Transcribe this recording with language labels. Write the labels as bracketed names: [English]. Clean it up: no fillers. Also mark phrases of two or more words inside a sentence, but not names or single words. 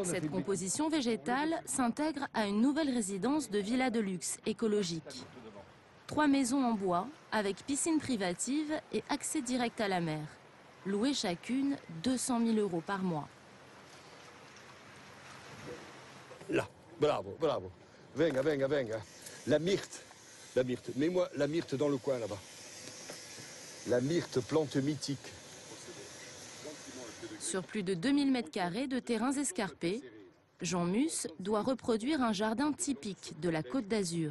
[French] cette composition végétale s'intègre à une nouvelle résidence de villa de luxe écologique. 3 maisons en bois, avec piscine privative et accès direct à la mer. Louées chacune 200 000 € par mois. Là, bravo, bravo. [Italian] Venga, venga, venga. [French] La myrte. Mets-moi la myrte dans le coin là-bas. La myrte, plante mythique. Sur plus de 2000 m² de terrains escarpés, Jean Mus doit reproduire un jardin typique de la Côte d'Azur.